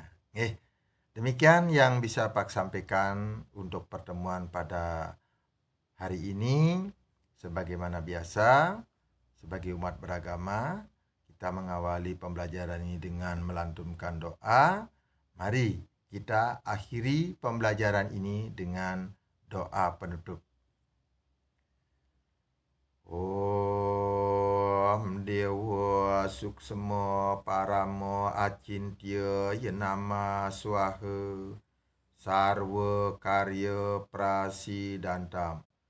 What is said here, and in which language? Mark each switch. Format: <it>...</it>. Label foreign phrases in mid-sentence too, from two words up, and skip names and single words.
<id>Demikian yang bisa Pak sampaikan untuk pertemuan pada hari ini. Sebagaimana biasa, sebagai umat beragama, kita mengawali pembelajaran ini dengan melantunkan doa. Mari kita akhiri pembelajaran ini dengan doa penutup.</id> <sa>Om Dewa Suksema Paramo Acintya Yenama Swaha Sarwa Karya Prasidantam.</sa>